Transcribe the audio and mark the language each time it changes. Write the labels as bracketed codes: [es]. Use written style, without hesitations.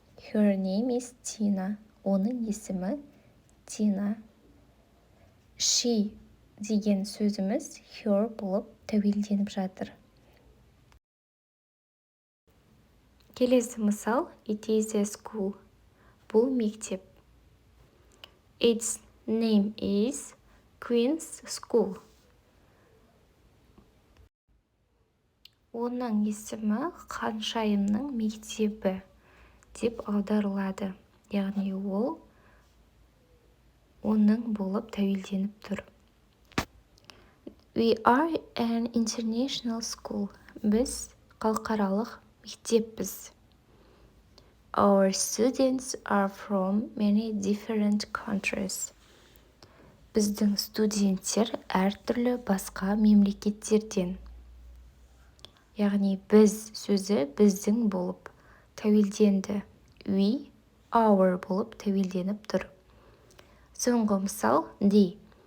[en] Her name is Tina. [kk] Оның есімі [en] Tina. [kk] she деген сөзіміз her болып тәуелденіп жатыр. Келесі мысал, [en] it is a school. [kk] Бұл мектеп. [en] Its name is Queen's School. [kk] Оның есімі ханшайымның мектебі деп аударылады. Яғни ол оның болып тәуелденіп тұр. [en] We are an international school. [kk] Біз халықаралық мектеппіз. [en] Our students are from many different countries. [kk] Біздің студенттер әртүрлі басқа мемлекеттерден. Яғни біз сөзі біздің болып тәуелденді. We, our болып тәуелденіп тұр. Соңғы мысал, they.